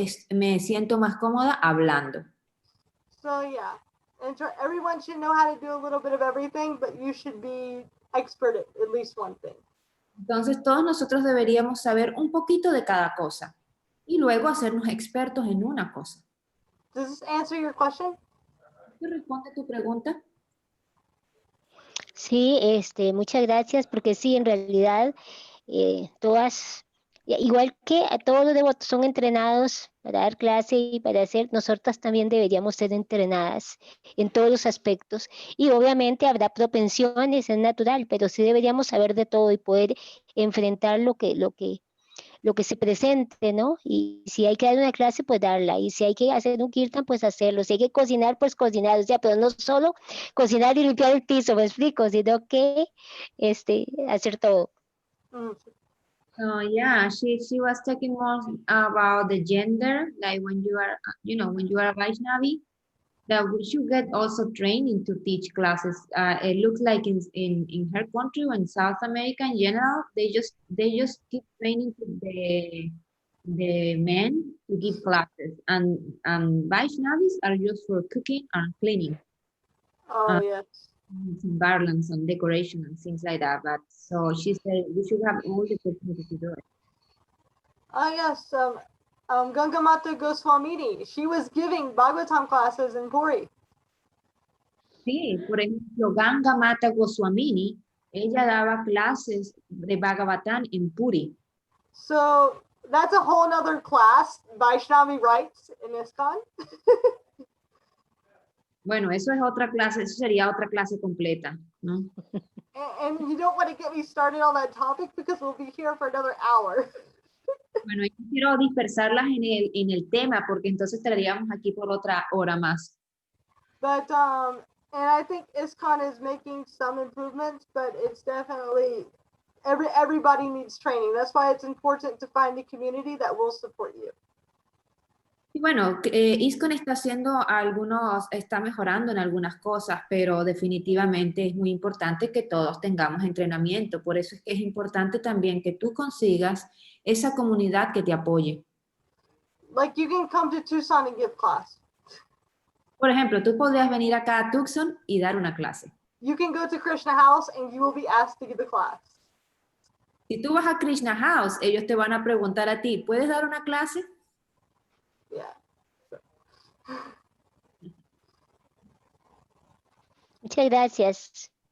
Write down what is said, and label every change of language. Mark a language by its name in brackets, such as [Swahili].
[Spanish] Me siento más cómoda hablando. [English] So yeah, everyone should know how to do a little bit of everything, but you should be expert at least one thing. [Spanish] Entonces todos nosotros deberíamos saber un poquito de cada cosa y luego hacernos expertos en una cosa. [English] Does this answer your question? [Spanish] ¿Te responde tu pregunta? Sí, muchas gracias, porque sí, en realidad todas, igual que a todos los devotos son entrenados para dar clase y para hacer, nosotras también deberíamos ser entrenadas en todos los aspectos. Y obviamente habrá propensiones, es natural, pero sí deberíamos saber de todo y poder enfrentar lo que se presente, ¿no? Y si hay que dar una clase, pues darla. Y si hay que hacer un kirtan, pues hacerlo. Si hay que cocinar, pues cocinar. O sea, pero no solo cocinar y limpiar el piso, me explico, sino que hacer todo. [English] So yeah, she was talking more about the gender, like when you are, when you are a Vaishnavi, that we should get also training to teach classes. It looks like in her country or in South America in general, they just keep training to the men to give classes, and Vaishnavis are just for cooking and cleaning. Oh yes. Some garlands and decoration and things like that. But so she said we should have all the opportunity to do it. Yes. Gangamata Goswamini, she was giving Bhagavatam classes in Puri. [Spanish] Sí, por ejemplo, Ganga Mata Goswamini, ella daba clases de Bhagavatam en Puri. [English] So that's a whole nother class, Vaishnavi rites in ISKCON. [Spanish] Bueno, eso sería otra clase completa, ¿no? [English] And you don't want to get me started on that topic because we'll be here for another hour. [Spanish] Bueno, yo quiero dispersarlas en el tema porque entonces estaríamos aquí por otra hora más. [English] But and I think ISKCON is making some improvements, but it's definitely everybody needs training. That's why it's important to find a community that will support you. [Spanish] Y bueno, ISKCON está haciendo está mejorando en algunas cosas, pero definitivamente es muy importante que todos tengamos entrenamiento. Por eso es que es importante también que tú consigas esa comunidad que te apoye. [English] Like you can come to Tucson and give class. [Spanish] Por ejemplo, tú podrías venir acá a Tucson y dar una clase. [English] You can go to Krishna House and you will be asked to give a class. [Spanish] Si tú vas a Krishna House, ellos te van a preguntar a ti, ¿puedes dar una clase? [English] Yeah. [Spanish] Muchas gracias.